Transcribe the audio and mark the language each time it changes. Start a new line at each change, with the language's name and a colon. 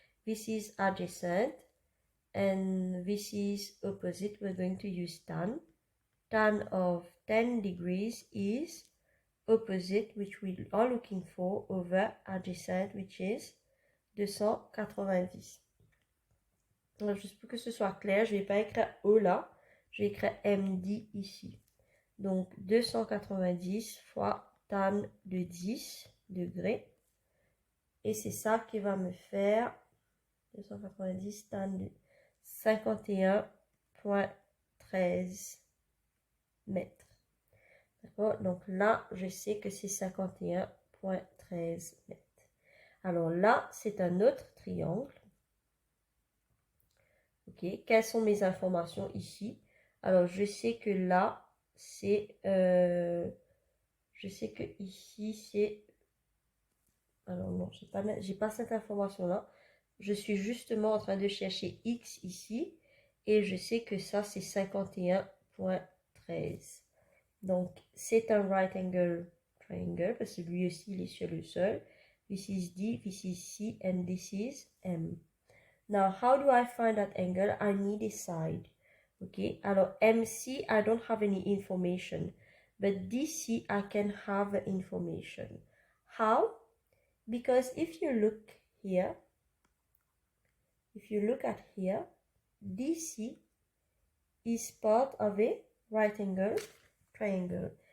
English: This is adjacent and this is opposite. We're going to use tan. Tan of 10 degrees is opposite, which we are looking for, over adjacent, which is 290.
French: Alors, juste pour que ce soit clair, je ne vais pas écrire O là, je vais écrire MD ici. Donc 290 fois tan de 10 degrés. Et c'est ça qui va me faire 290 tan de 51,13 mètres. D'accord? Donc là, je sais que c'est 51,13 mètres. Alors là, c'est un autre triangle. Ok, quelles sont mes informations ici? Alors, je sais que là, c'est... je sais que ici, c'est... Alors non, j'ai pas cette information-là. Je suis justement en train de chercher X ici. Et je sais que ça, c'est 51,13. Donc, c'est un
English: right angle triangle.
French: Parce que lui aussi, il est sur le sol.
English: This is D, this is C, and this is M. Now, how do I find that angle? I need a side. Okay, alors MC, I don't have any information. But DC, I can have information. How? Because if you look here, if you look at here, DC is part of a right angle triangle.